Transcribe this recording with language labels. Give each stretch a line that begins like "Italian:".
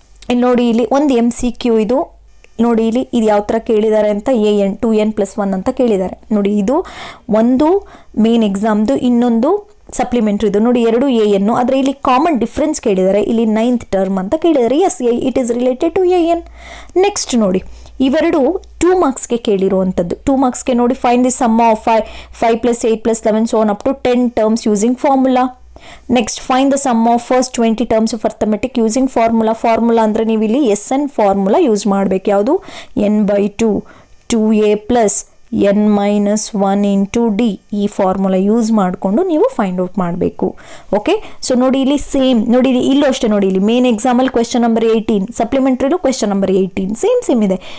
Kannada: ಇಲ್ಲಿ ನೋಡಿ, ಇಲ್ಲಿ ಒಂದು MCQ ಇದು ನೋಡಿ, ಇಲ್ಲಿ ಇದು ಯಾವ ಥರ ಕೇಳಿದ್ದಾರೆ ಅಂತ, AN 2n+1 ಅಂತ ಕೇಳಿದ್ದಾರೆ ನೋಡಿ. ಇದು ಒಂದು ಮೇನ್ ಎಕ್ಸಾಮ್ದು, ಇನ್ನೊಂದು ಸಪ್ಲಿಮೆಂಟ್ರಿ ಇದು ನೋಡಿ 2an, ಆದರೆ ಇಲ್ಲಿ ಕಾಮನ್ ಡಿಫ್ರೆನ್ಸ್ ಕೇಳಿದ್ದಾರೆ, ಇಲ್ಲಿ 9th ಟರ್ಮ್ ಅಂತ ಕೇಳಿದ್ದಾರೆ.
English: Yes, it is related to an.
Kannada: Next ನೋಡಿ, ಇವೆರಡು 2 ಮಾರ್ಕ್ಸ್ಗೆ ಕೇಳಿರುವಂಥದ್ದು. 2 ಮಾರ್ಕ್ಸ್ಗೆ ನೋಡಿ,
English: Find the sum of 5 + 8 + 11 so on up to 10 terms using formula. Next find the sum of first 20 terms of arithmetic using formula.
Kannada: Formula ಅಂದರೆ ನೀವು ಇಲ್ಲಿ SN formula use ಮಾಡಬೇಕು. ಯಾವುದು? n/2 2a + n-1 × d ಈ formula use ಮಾಡಿಕೊಂಡು ನೀವು find out ಮಾಡಬೇಕು. Okay, so ನೋಡಿ ಇಲ್ಲಿ ಸೇಮ್ ನೋಡಿ, ಇಲ್ಲೂ ಅಷ್ಟೇ ನೋಡಿ, ಇಲ್ಲಿ ಮೇನ್ ಎಕ್ಸಾಮಲ್ಲಿ question number 18, ಸಪ್ಲಿಮೆಂಟ್ರಿಲು question number 18 same ಇದೆ.